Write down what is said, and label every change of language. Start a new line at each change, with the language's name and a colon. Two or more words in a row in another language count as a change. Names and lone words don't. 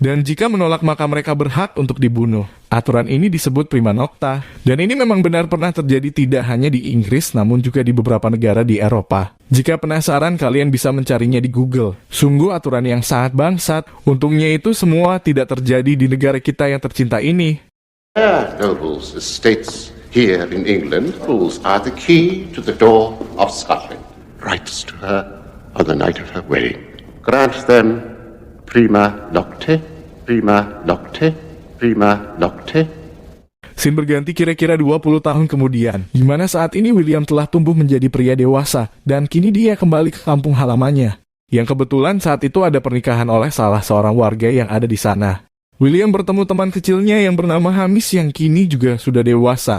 Indonesian: Dan jika menolak maka mereka berhak untuk dibunuh. Aturan ini disebut
Latin: prima nocta.
Indonesian: Dan ini memang benar pernah terjadi tidak hanya di Inggris, namun juga di beberapa negara di Eropa. Jika penasaran, kalian bisa mencarinya di Google. Sungguh aturan yang sangat bangsat. Untungnya itu semua tidak terjadi di negara kita yang tercinta ini.
English: Nobles' estates here in England, fools are the key to the door of Scotland. Writes to her on the night of her wedding. Grant them
Latin: prima nocte, prima nocte, prima nocte.
Indonesian: Scene berganti kira-kira 20 tahun kemudian, di mana saat ini William telah tumbuh menjadi pria dewasa, dan kini dia kembali ke kampung halamannya. Yang kebetulan saat itu ada pernikahan oleh salah seorang warga yang ada di sana. William bertemu teman kecilnya yang bernama Hamis yang kini juga sudah dewasa.